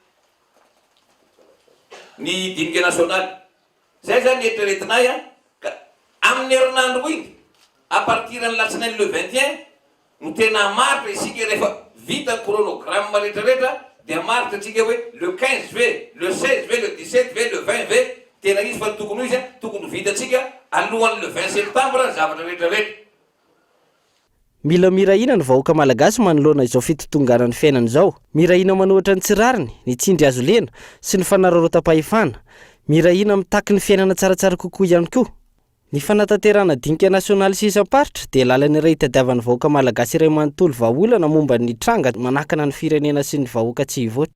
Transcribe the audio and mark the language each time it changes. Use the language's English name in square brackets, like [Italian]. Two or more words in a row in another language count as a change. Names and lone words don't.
[Malagasy] ny dinika nasionaly zay zany eritreretinay ka amin'ny herinandro iny [French] à partir [Malagasy] ny latsinainy le 21 no tena maritra isika rehefa vita ny chronogramme rehetrarehetra dia maritra atsika hoe [French] le 15 juillet le 16 juillet le 17 juillet le 20 juillet [Malagasy] tena izy fa tokony izy tokony vitatsika alohan'ny [French] le 20 septembre [Malagasy] zavatra rehetrarehetra mila mirahina ny vahoaka malagasy manoloana izao fitotonganany fiainana izao mirahina manohatra ny tsirariny ny tsindry azo lena sy ny fanararaotam-pahefana mirahina mitaky ny fiainana tsaratsara kokoa ihany koa ny fanatanterahana dinika nasionaly sy isam-paritra dia lalany iray itadiavan'ny vahoaka malagasy iray manontolo vahaolana momba ny tranga manakana ny firenena sy ny vahoaka tsy hivoatra